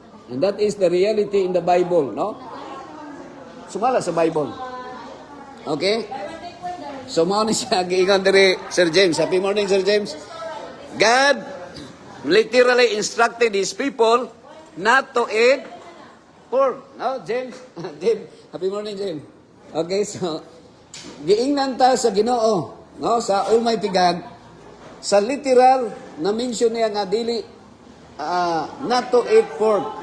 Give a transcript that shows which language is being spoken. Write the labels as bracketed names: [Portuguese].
[English] And that is the reality in the Bible, no? [Cebuano] Sumala sa Bible. Okay? So mao ni siya giingon diri Sir James. [English] Happy morning Sir James. God literally instructed his people not to eat pork. [Cebuano] No, James? James. [English] Happy morning, James. [Cebuano] Okay, so giingnan ta sa Ginoo, no, sa Almighty God, sa literal na mention niya nga dili [English] not to eat pork.